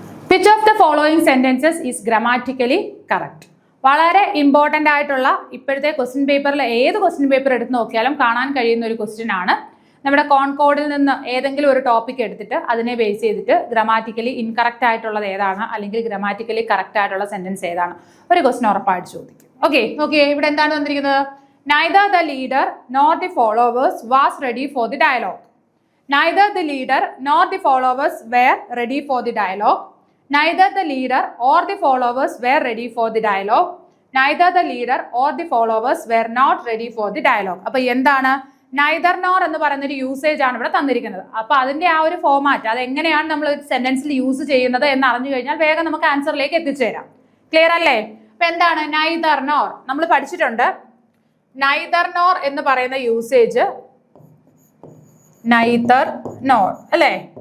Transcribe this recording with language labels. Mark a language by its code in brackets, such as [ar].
[en] Which of the following sentences is grammatically correct? [ml] വളരെ important ആയിട്ടുള്ള ഇപ്പോഴത്തെ ക്വസ്റ്റ്യൻ പേപ്പറിൽ ഏത് ക്വസ്റ്റ്യൻ പേപ്പർ എടുത്ത് നോക്കിയാലും കാണാൻ കഴിയുന്ന ഒരു ക്വസ്റ്റ്യൻ ആണ്. നമ്മുടെ കോൺകോഡിൽ നിന്ന് ഏതെങ്കിലും ഒരു ടോപ്പിക് എടുത്തിട്ട് അതിനെ ബേസ് ചെയ്തിട്ട് ഗ്രാമാറ്റിക്കലി ഇൻകറക്റ്റ് ആയിട്ടുള്ളത് ഏതാണ് അല്ലെങ്കിൽ ഗ്രാമാറ്റിക്കലി കറക്റ്റ് ആയിട്ടുള്ള സെന്റൻസ് ഏതാണ് ഒരു ക്വസ്റ്റ്യൻ ഉറപ്പായിട്ട് ചോദിക്കും. ഓക്കെ, ഇവിടെ എന്താണ് വന്നിരിക്കുന്നത്? [en] Neither the leader nor the followers was ready for the dialogue. Neither the leader nor the followers were ready for the dialogue. Neither the leader or the followers were ready for the dialogue. Neither the leader or the followers were not ready for the dialogue. [ml] അപ്പോൾ എന്താണ്? neither nor എന്ന് പറയുന്ന ഒരു usage ആണ് ഇവിടെ തന്നിരിക്കുന്നത്. അപ്പോൾ അതിന്റെ ആ ഒരു ഫോമാറ്റ് അത് എങ്ങനെയാണ് നമ്മൾ ഒരു സെന്റൻസിൽ യൂസ് ചെയ്യുന്നത് എന്ന് അറിഞ്ഞു കഴിഞ്ഞാൽ വേഗം നമുക്ക് ആൻസറിലേക്ക് എത്തിച്ചേരാം. ക്ലിയർ അല്ലേ? അപ്പോൾ എന്താണ് neither nor? നമ്മൾ പഠിച്ചിട്ടുണ്ട്. neither nor എന്ന് പറയുന്ന യൂസേജ് neither nor അല്ലേ?